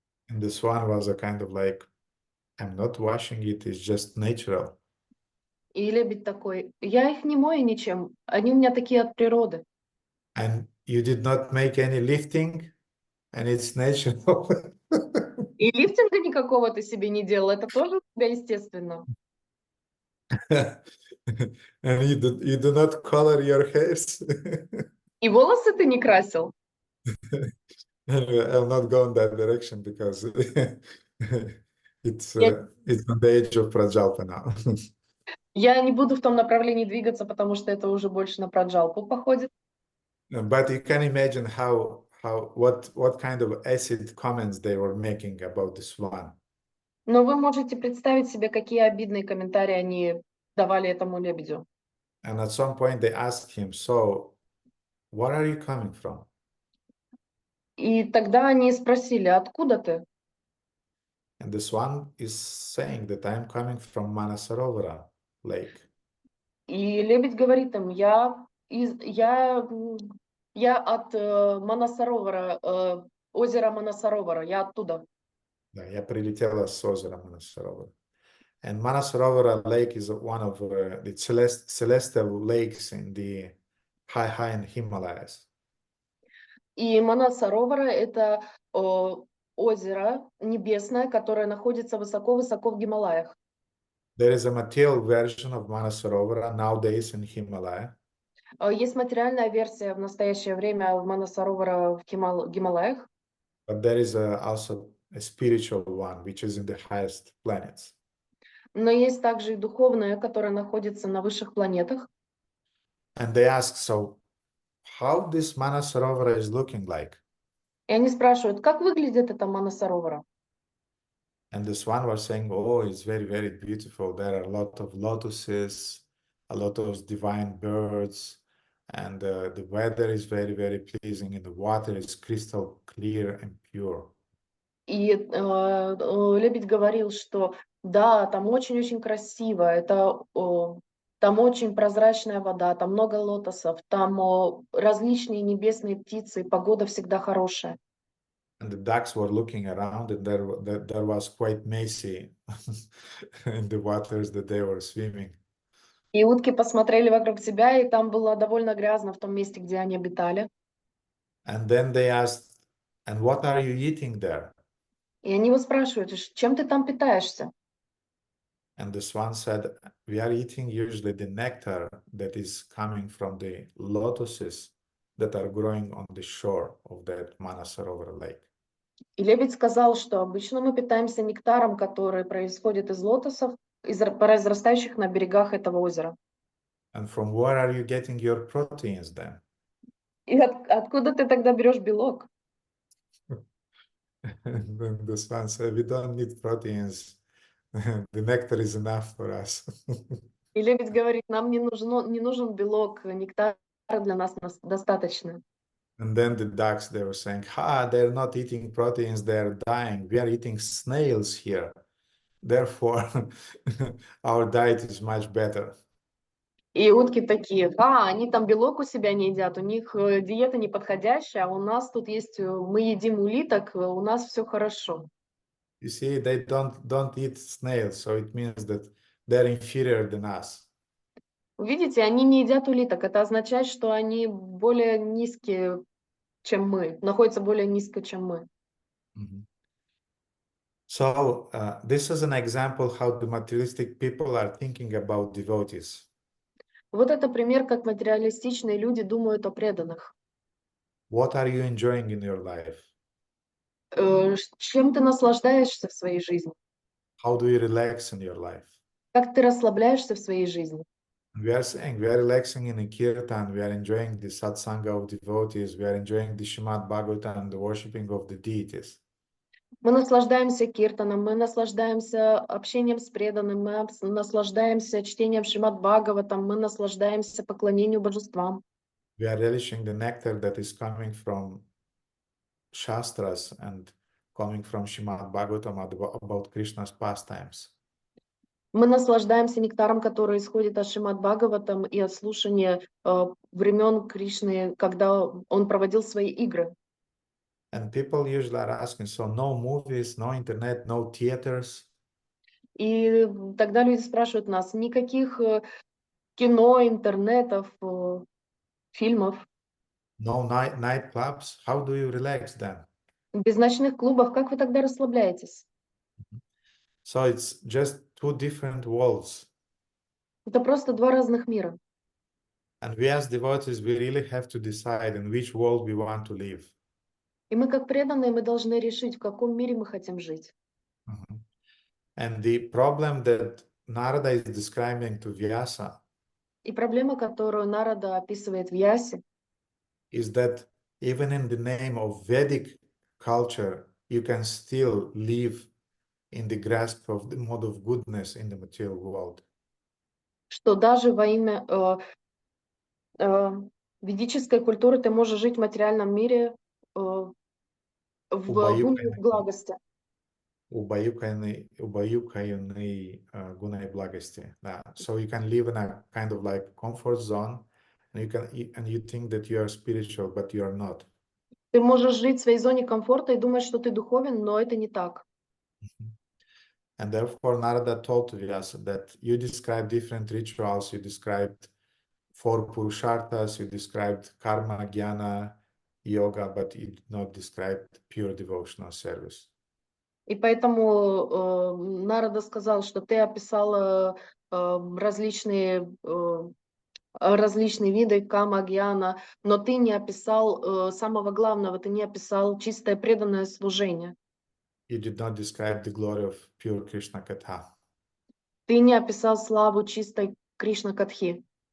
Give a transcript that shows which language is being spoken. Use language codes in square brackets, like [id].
[en] And this one was a kind of like, I'm not washing it, it's just natural. [ru] И лебедь такой, я их не мою ничем, они у меня такие от природы. [en] And you did not make any lifting, and it's natural. [ru] И лифтинга никакого ты себе не делал, это тоже у тебя естественно. [en] And you do not color your hairs. [ru] И волосы ты не красил. [en] Anyway, I'll not go in that direction because it's [ru] Я, [en] on the edge of Prajalpa now. [ru] я не буду в том направлении двигаться, потому что это уже больше на проджалпу походит. [en] But you can imagine what kind of acid comments they were making about this one. [ru] Но вы можете представить себе, какие обидные комментарии они давали этому лебедю. [en] And at some point they asked him, so where are you coming from? [ru] И тогда они спросили, откуда ты? [en] And this one is saying that I'm coming from Manasarovara lake. [ru] И лебедь говорит им, я от Манасаровара, озера Манасаровара, я оттуда. Да, я прилетела с озера Manasarovara. [en] And Manasarovara lake is one of the celestial lakes in the high in Himalayas. [ru] И Манасаровара — это озеро небесное, которое находится высоко-высоко в Гималаях. [en] There is a material version of Manasarovara nowadays in Himalaya. [ru] Есть материальная версия в настоящее время в Манасаровара в Гималаях, [en] But there is also a spiritual one, which is in the highest planets. [ru] но есть также и духовная, которая находится на высших планетах. [en] And they ask, so how this Manasarovara is looking like? [ru] И они спрашивают, как выглядит эта Манасаровара? [en] And this one was saying, oh, it's very, very beautiful. There are a lot of lotuses, a lot of divine birds, and the weather is very, very pleasing, and the water is crystal clear and pure. [ru] И лебедь говорил, что да, там очень-очень красиво, там очень прозрачная вода, там много лотосов, там различные небесные птицы, погода всегда хорошая. [en] And the ducks were looking around, and there was quite messy in the waters that they were swimming. [ru] И утки посмотрели вокруг себя, и там было довольно грязно в том месте, где они обитали. [en] And then they asked, and what are you eating there? [ru] И они его спрашивают, чем ты там питаешься? [en] And the swan said, we are eating usually the nectar that is coming from the lotuses that are growing on the shore of that Manasarovar lake. [ru] И лебедь сказал, что обычно мы питаемся нектаром, который происходит из лотосов, произрастающих на берегах этого озера. [en] And from where are you getting your proteins then? [ru] И откуда ты тогда берешь белок? [en] And then the swan said, we don't need proteins. The nectar is enough for us. [ru] И лебедь говорит, нам не нужен белок, нектар для нас достаточно. [en] And then the ducks, they were saying, they're not eating proteins, they're dying. We are eating snails here. Therefore, our diet is much better. [ru] И утки такие, они там белок у себя не едят, у них диета неподходящая, а у нас тут есть, мы едим улиток, у нас все хорошо. [en] You see, they don't eat snails, so it means that they're inferior than us. [ru] Видите, они не едят улиток, это означает, что они более низкие, чем мы, находятся более низко, чем мы. Mm-hmm. [en] So this is an example how the materialistic people are thinking about devotees. [ru] Вот это пример, как материалистичные люди думают о преданных. [en] What are you enjoying in your life? [ru] Чем ты наслаждаешься в своей жизни? [en] How do you relax in your life? [ru] Как ты расслабляешься в своей жизни? [en] We are saying we are relaxing in a kirtan, we are enjoying the satsanga of devotees, we are enjoying the Shrimad-Bhagavatam, the worshipping of the deities. [ru] Мы наслаждаемся киртаном, мы наслаждаемся общением с преданным, мы наслаждаемся чтением Шримад-Бхагаватам, мы наслаждаемся поклонению божествам. [en] We are relishing the nectar that is coming from Shastras and coming from Shrimad-Bhagavatam about Krishna's pastimes. [ru] Мы наслаждаемся нектаром, который исходит от Шримад-Бхагаватам и от слушания времен Кришны, когда он проводил свои игры. [en] And people usually are asking, so no movies, no internet, no theaters? [ru] И тогда люди спрашивают нас, никаких кино, интернетов, фильмов, [en] No night clubs? How do you relax then? [ru] без ночных клубов, как вы тогда расслабляетесь? [en] So it's just two different worlds. [ru] Это просто два разных мира. [en] And we as devotees, we really have to decide in which world we want to live. [ru] И мы, как преданные, мы должны решить, в каком мире мы хотим жить. [en] And the problem that Narada is describing to Vyasa [ru] И проблема, которую Нарада описывает в Ясе, [en] is that even in the name of Vedic culture, you can still live in the grasp of the mode of goodness in the material world. [ru] что даже во имя ведической культуры ты можешь жить в материальном мире в гуне благости. Убаюкаянной гуной благости. Да. [en] So you can live in a kind of like comfort zone, and you think that you are spiritual, but you are not. [ru] Ты можешь жить в своей зоне комфорта и думать, что ты духовен, но это не так. [en] And therefore, Narada told Vyasa that you described different rituals, you described 4 Purusharthas, you described karma, jnana, yoga, but you did not describe pure devotional service. [ru] И поэтому Нарада сказал, что ты описал различные виды кама, гьяна, но ты не описал самого главного, ты не описал чистое преданное служение. [en] You did not describe the glory of pure Krishna Katha. [ru] Ты не описал славу чистой Кришна-катхи.